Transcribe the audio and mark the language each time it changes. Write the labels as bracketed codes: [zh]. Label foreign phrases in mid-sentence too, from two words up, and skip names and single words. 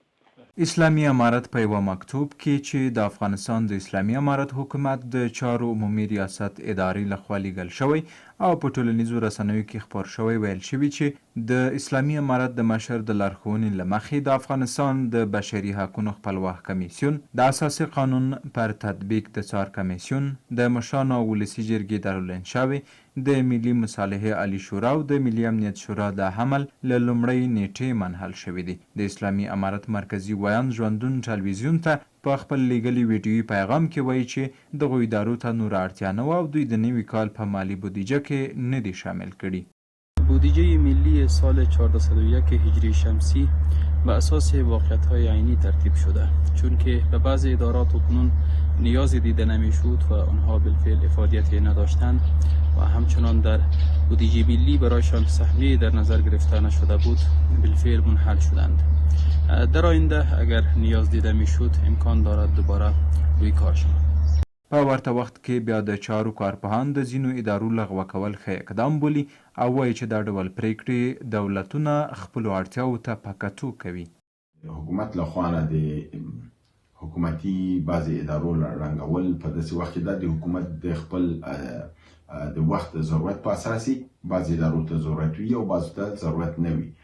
[ps] اسلامي امارت په یوه مکتوب کې چې د افغانستان د اسلامي امارت حکومت د چارو عمومي ریاست ادارې لخوا لیږل شوی او په ټولنیزو رسنیو کې خپور شوی ویل شوي چې د اسلامي امارت د مشر د لارښوونې له مخې د افغانستان د بشري حقونو خپلواک کمیسیون، د اساسي قانون پر تطبیق د څار کمیسیون، د مشرانو ولسي جرګې دارالانشا، د ملي مصالحې عالی شورا او د ملي امنیت شورا د حمل له لومړۍ نیټې منحل شوي دي. د اسلامي امارت مرکزي ویان ژوندون ټلویزیون ته په خپل لیږلي ویډیویي پیغام کې وایي چې دغو ادارو ته نوره اړتیا نه وه او دوی د نوي کال په مالي بودیجه کې نه دي شامل کړي. [fa] بودجه ملی سال 1401 هجری شمسی به اساس واقعیت‌های عینی ترتیب شده، چون که به بعضی ادارات کنون نیازی دیده نمیشد و آنها بالفعل افادیتی نداشتند و همچنان در بودجه ملی برایشان سهمیه در نظر گرفته نشده بود بالفعل منحل شدند. در آینده اگر نیاز دیده میشد امکان دارد دوباره روی کار شود. [ps] په ورته وخت کې بیا د چارو کارپوهان د ځینو ادارو لغوه کول ښه اقدام بولي او وایي چې دا ډول پریکړې دولتونه خپلو اړتیاو ته په کتو کوي. حکومت له خوا نه د حکومتي بعضې ادارو ړنګول په داسې وخت کې دا د حکومت د خپل د وخت ضرورت په اساس بعضې ادارو ته ضرورت وي او بعضو ته ضرورت نه وي.